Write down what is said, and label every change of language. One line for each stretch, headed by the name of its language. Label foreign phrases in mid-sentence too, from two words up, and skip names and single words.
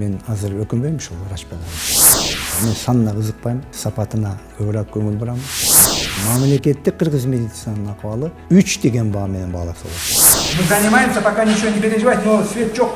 Kyrgyz: азыр өкүнбөйм ушул врач болгону. Мен санына кызыкпайм, сапатына көбүрөөк көңүл бурам. Мамлекеттик кыргыз медицинанын акыбалы 3 деген баа менен бааласа болот.
Russian: Мы занимаемся, пока ничего не переживать, но свет жок.